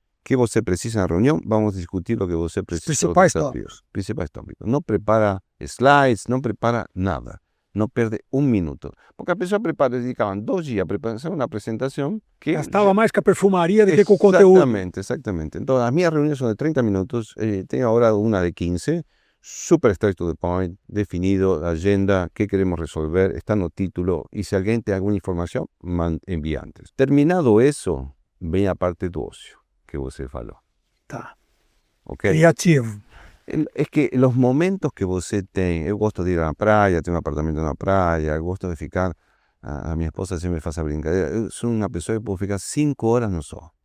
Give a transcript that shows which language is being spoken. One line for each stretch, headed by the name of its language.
Portuguese: Que você precisa na reunião, vamos discutir o que você precisa. Principais tópicos. Não prepara slides, não prepara nada. Não perde 1 minuto. Porque a pessoa dedicavam 2 dias para fazer uma apresentação que... Gastava mais com a perfumaria do que com o conteúdo. Exatamente. Então, as minhas reuniões são de 30 minutos, tenho agora uma de 15,
English: super straight to the point,
Spanish: definido, agenda, qué queremos resolver,
Portuguese: está no título,
Spanish: y si alguien te alguna información, envía antes. Terminado eso,
Portuguese: vem a parte do ócio, que você falou. Tá. Ok? Criativo. É que los momentos que você tem, eu gosto de ir à praia, tenho um apartamento na praia, eu gosto de ficar, a minha esposa sempre faz a brincadeira, eu sou uma pessoa que pode ficar 5 horas no sol.